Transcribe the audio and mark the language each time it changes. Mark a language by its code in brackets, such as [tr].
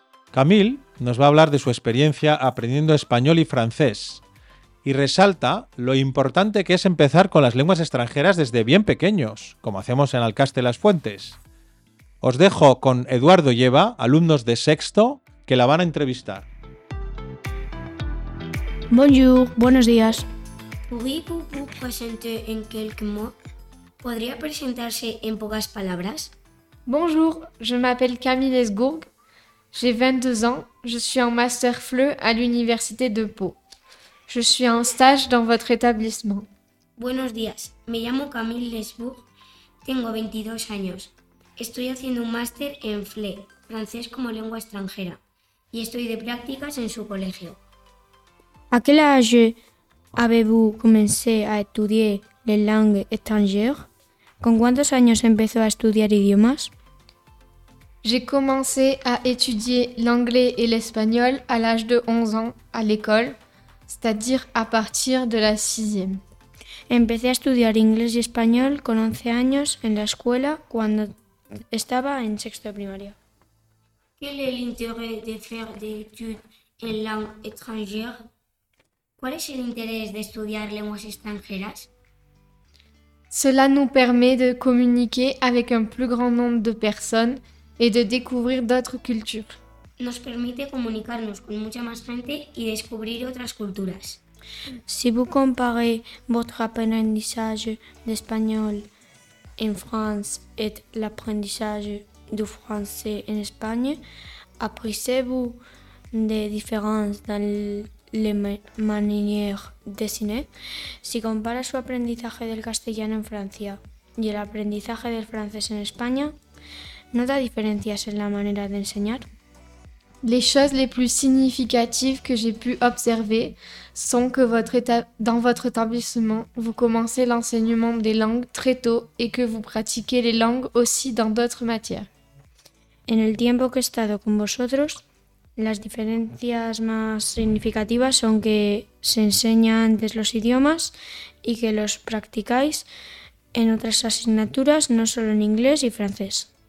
[es] Camille nos va a hablar de su experiencia aprendiendo español y francés, y resalta lo importante que es empezar con las lenguas extranjeras desde bien pequeños, como hacemos en Alcaste las Fuentes. Os dejo con Eduardo y Eva, alumnos de sexto, que la van a entrevistar. [fr] Bonjour, [es] buenos días. ¿Puede presentarse en [fr] quelques mots? [es] ¿Podría presentarse en pocas palabras? [fr] Bonjour, je m'appelle Camille Lesgourg. J'ai 22 ans, je suis en master FLE à l'université de Pau. Je suis en stage dans votre établissement. [es] Buenos días, me llamo Camille Lesbourg, tengo 22 años. Estoy haciendo un máster en FLE, francés como lengua extranjera, y estoy de prácticas en su colegio. [fr] ¿A quel âge avez-vous commencé à étudier les langues étrangères. [es] Con cuántos años empezó a estudiar idiomas? [fr] J'ai commencé à étudier l'anglais et l'espagnol à l'âge de 11 ans à l'école, c'est-à-dire à partir de la sixième. [es] Empecé a estudiar inglés y español con 11 años en la escuela cuando estaba en sexto de primaria. [fr] Quel est l'intérêt de faire des études en langue étrangère? [es] ¿Cuál es el interés de estudiar lenguas extranjeras? [fr] Cela nous permet de communiquer avec un plus grand nombre de personnes et de découvrir d'autres cultures. [es] Nos permite comunicarnos con mucha más gente y descubrir otras culturas. [fr] Si vous comparez votre apprentissage d'espagnol en France et l'apprentissage du français en Espagne, apprécez-vous des différences dans les manières d'enseigner? [es] Si comparez su aprendizaje del castellano en Francia y el aprendizaje del francés en España, ¿nota diferencias en la manera de enseñar? [fr] Les choses les plus significatives que j'ai pu observer sont que dans votre établissement, vous commencez l'enseignement des langues très tôt et que vous pratiquez les langues aussi dans d'autres matières. [es] En el tiempo que he estado con vosotros, las diferencias más significativas son que se enseña antes los idiomas y que los practicáis en otras asignaturas, no solo en inglés y francés.